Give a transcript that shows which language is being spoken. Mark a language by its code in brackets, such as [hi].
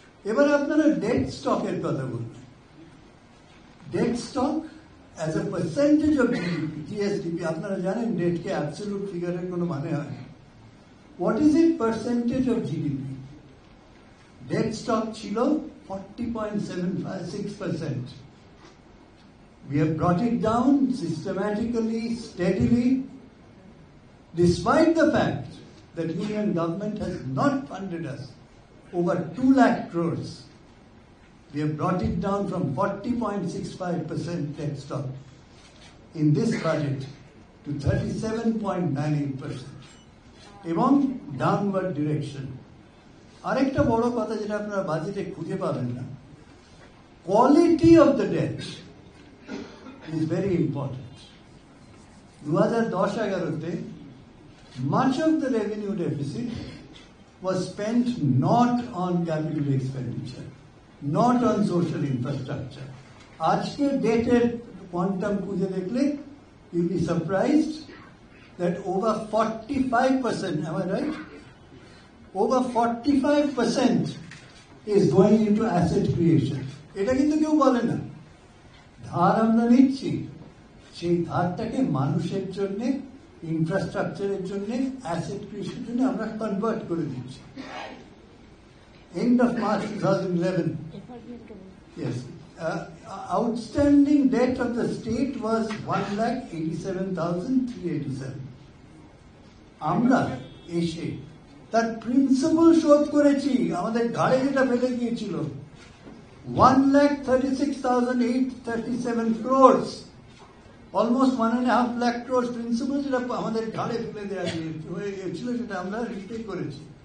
[bn] এবার আপনারা debt stock এর কথা বলুন। [en] Debt stock as a percentage of GDP, GSDP, [bn] আপনারা জানেন [en] debt কে absolute figure [bn] এর কোনো মানে হয় না। [en] What is it percentage of GDP? Debt stock ছিল 40.76%. We have brought it down systematically, steadily, despite the fact that Union government has not funded us over 2 lakh crores. We have brought it down from 40.65% debt stock in this budget to 37.98%. [bn] এবং downward direction. আরেকটা বড় কথা যেটা আপনারা বাজেটে খুঁজে পাবেন না, [en] Quality of the debt is very important. 2010-11-তে much of the revenue deficit was spent not on capital expenditure, not on social infrastructure. [bn] আজকে ডেটের কোয়ান্টাম খুঁজে দেখলে [en] you'll be surprised that over 45%, am I right? Over 45% is going into asset creation. [bn] এটা কিন্তু কেউ বলে না। ধার আমরা নিচ্ছি, সেই ধারটাকে মানুষের জন্য, ইনফ্রাস্ট্রাকচারের জন্য, অ্যাসেট ক্রিয়েশনের জন্য আমরা কনভার্ট করে দিচ্ছি। [en] End of March 2011, yes, outstanding debt of the state was 1,87,387. [bn] আমরা এসে তার প্রিন্সিপাল শোধ করেছি, আমাদের ঘাড়ে যেটা ফেলে গিয়েছিল [en] 1,36,837 crores. Almost 1.5 lakh crores principal [bn] যেটা আমাদের ঘাড়ে ফেলে দেওয়া হয়েছিল সেটা আমরা রিপে করেছি।